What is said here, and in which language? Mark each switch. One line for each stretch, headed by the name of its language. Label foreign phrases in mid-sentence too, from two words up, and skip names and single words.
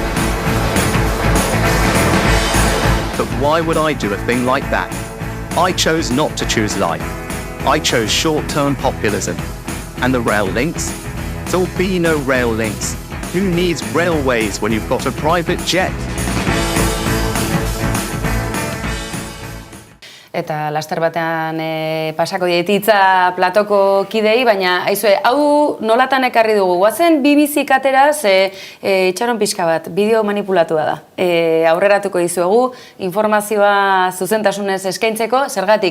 English: But why would I do a thing like that? I chose not to choose life. I chose short-term populism. And the rail links? There'll be no rail links. Who needs railways when you've got a private jet?
Basque: Eta laster batean pasako dietitza platoko kidei, baina aizue, hau nolatan ekarri dugu. Guazen BBC kateraz itxaron pixka bat, bideo manipulatua da. Aurreratuko dizuegu, informazioa zuzentasunez eskaintzeko, zergatik.